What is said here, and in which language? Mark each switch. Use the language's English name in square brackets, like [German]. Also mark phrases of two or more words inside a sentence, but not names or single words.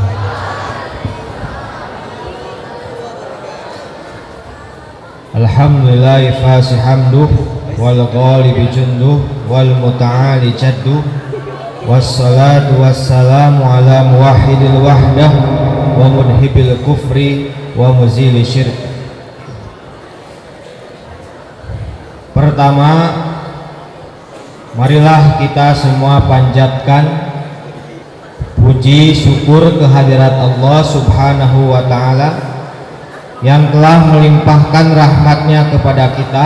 [Arabic] الحمد لله فاشي حمده والغالب جنده والمتعالي جده والصلاة والسلام على موحد الوحدة ومذهب الكفر ومزيل الشرك. [Indonesian] Pertama, marilah kita semua panjatkan puji syukur kehadirat [Arabic] الله سبحانه وتعالى [Indonesian] yang telah melimpahkan rahmatnya kepada kita.